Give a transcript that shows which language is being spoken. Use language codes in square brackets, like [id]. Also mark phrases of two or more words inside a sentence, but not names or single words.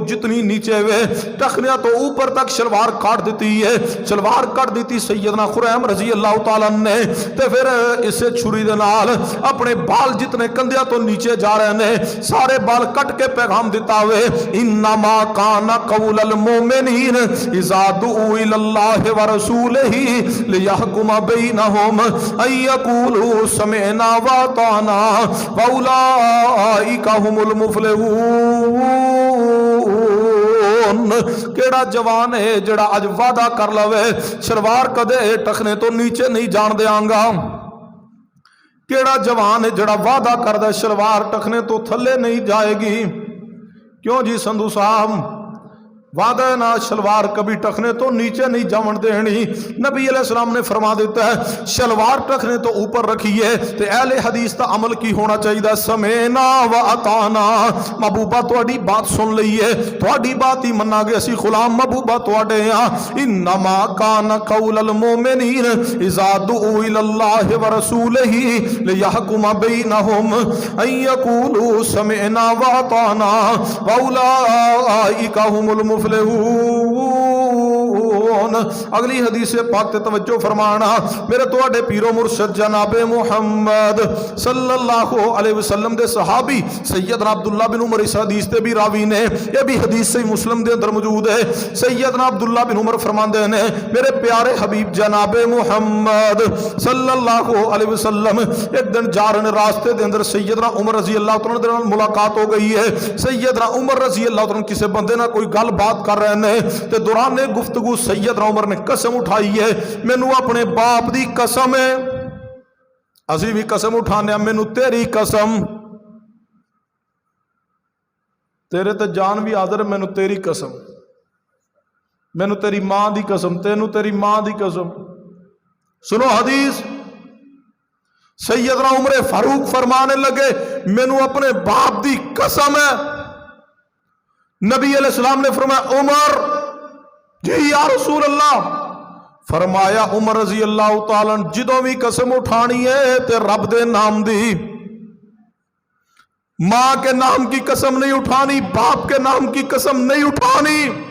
[pa] جتنی نیچے ہوئے ٹخنیاں تو اوپر تک شلوار کاٹ دیتی ہے، شلوار کٹ دیتی سیدنا خریم [ar] رضی اللہ تعالیٰ [pa] نے، تے پھر اسے چھری دے نال اپنے بال جتنے کندھیاں تو نیچے جا رہے نے سارے بال کٹ کے پیغام دیتا ہوئے [ar] انما کان قول المؤمنین اذا دعوا الی اللہ ورسولہ لیحکم بینہم ان یقولوا سمعنا واطعنا واولئک هم المفلحون۔ [pa] کیڑا جوان ہے جڑا اج وعدہ کر لوے شلوار کدے ٹخنے تو نیچے نہیں جان دیاں گا؟ کیڑا جوان ہے جڑا وعدہ کر دے شلوار ٹخنے تو تھلے نہیں جائے گی؟ کیوں جی سندھو صاحب؟ وعدہ نا شلوار کبھی ٹخنے تو نیچے نہیں جاون دینی۔ نبی علیہ السلام نے فرما دیتا ہے شلوار ٹخنے تو اوپر رکھیے، تے اہل حدیث تا عمل کی ہونا چاہیے [ar] سمینا و اطانا، [pa] محبوبہ تواڈی بات سن لئیے، تواڈی بات ہی مننا گے، اسی غلام محبوبہ تواڈے ہاں۔ [ar] انما کان قول المؤمنین اذا دعوا الی اللہ ورسولہ لیحکم بینہم ان یقولوا سمعنا و اطانا واولئک هم المفلحون۔ [pa] اگلی حدیث پاک تے توجہ فرمانا، میرے تواڈے پیرو مرشد جناب محمد [ar] صلی اللہ علیہ وسلم [pa] دے صحابی سیدنا عبداللہ بن عمر اس حدیث تے بھی راوی نے، یہ بھی حدیث صحیح مسلم دے اندر موجود ہے۔ سیدنا عبداللہ بن عمر فرماندے نے میرے پیارے حبیب جناب محمد [ar] صلی اللہ علیہ وسلم [pa] ایک دن جا رہے راستے دے اندر سیدنا عمر [ar] رضی اللہ تعالیٰ [pa] دے نال ملاقات ہو گئی ہے۔ سیدنا عمر [ar] رضی اللہ تعالیٰ [pa] کسی بندے نہ کوئی گل بات کر رہے ہیں تے دوران گفتگو سیدنا عمر نے قسم اٹھائی ہے، مینوں اپنے باپ دی قسم ہے، اسی بھی قسم اٹھانے مینوں تیری قسم، تیرے تے جان بھی حاضر، مینوں تیری قسم، مینوں تیری ماں دی قسم، تینوں تیری ماں دی قسم۔ سنو حدیث، سیدنا عمر فاروق فرمانے لگے مینوں اپنے باپ دی قسم ہے۔ نبی علیہ السلام نے فرمایا عمر جی [ar] یا رسول اللہ، [pa] فرمایا عمر [ar] رضی اللہ تعالیٰ [pa] جدوں بھی قسم اٹھانی ہے تے رب دے نام دی، [ur] ماں کے نام کی قسم نہیں اٹھانی، باپ کے نام کی قسم نہیں اٹھانی۔